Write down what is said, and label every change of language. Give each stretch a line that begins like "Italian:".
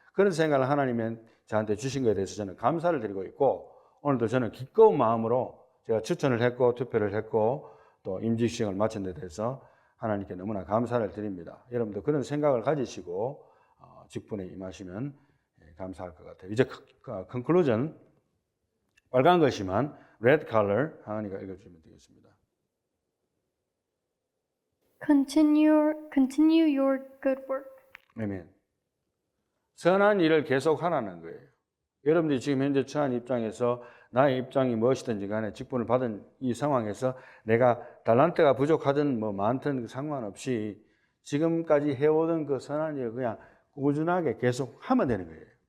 Korean: 그런 생각을 하나님이 저한테 주신 것에 대해서 저는 감사를 드리고 있고, 오늘도 저는 기꺼운 마음으로 제가 추천을 했고 투표를 했고 또 임직 시행을 마친 데 대해서 하나님께 너무나 감사를 드립니다. 여러분도 그런 생각을 가지시고 직분에 임하시면 감사할 것 같아요. 이제 컨클루전, 빨간 것이만 red color 하은이가 읽어주면 되겠습니다.
English: Continue your good work.
Korean: 아멘. 선한 일을 계속 하라는 거예요. 여러분들이 지금 현재 처한 입장에서 나의 입장이 무엇이든지 간에 직분을 받은 이 상황에서 내가 달란트가 부족하든 뭐 많든 상관없이 지금까지 해오던 그 선한 일을 그냥 꾸준하게 계속 하면 되는 거예요.